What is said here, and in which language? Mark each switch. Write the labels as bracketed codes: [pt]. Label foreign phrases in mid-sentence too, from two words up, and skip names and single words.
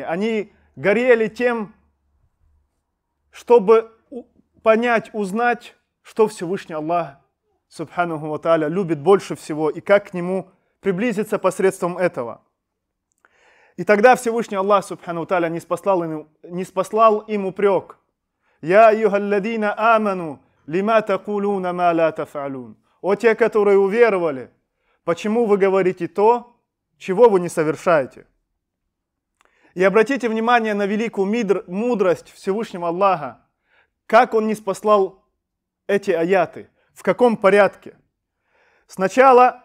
[ru] Они горели тем, чтобы понять, узнать, что Всевышний Аллах, [ar] سبحانه وتعالى, [ru] любит больше всего и как к Нему приблизиться посредством этого. И тогда Всевышний Аллах, [ar] سبحانه وتعالى, [ru] ниспослал им упрек. [ar] «يا أيها الذين آمنوا لم تقولون ما لا تفعلون». [ru] О те, которые уверовали, почему вы говорите то, чего вы не совершаете? И обратите внимание на великую мудрость Всевышнего Аллаха, как Он ниспослал эти аяты, в каком порядке.